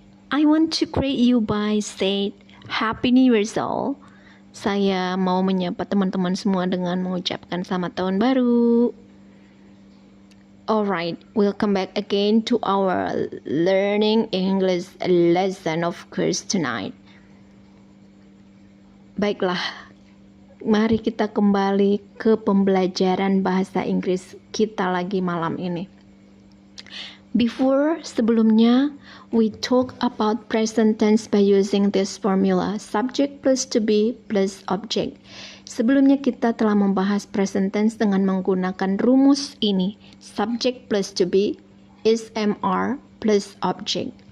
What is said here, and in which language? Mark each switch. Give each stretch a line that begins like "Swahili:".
English: I want to greet you by say Happy New Year's all.
Indonesian: Saya mau menyapa teman-teman semua dengan mengucapkan selamat tahun baru.
English: Alright, welcome back again to our learning English lesson of course tonight.
Indonesian: Baiklah, mari kita kembali ke pembelajaran bahasa Inggris kita lagi malam ini. Sebelumnya,
English: we talk about present tense by using this formula, subject plus to be plus object.
Indonesian: Sebelumnya kita telah membahas present tense dengan menggunakan rumus ini,
English: subject plus to be is MR plus object.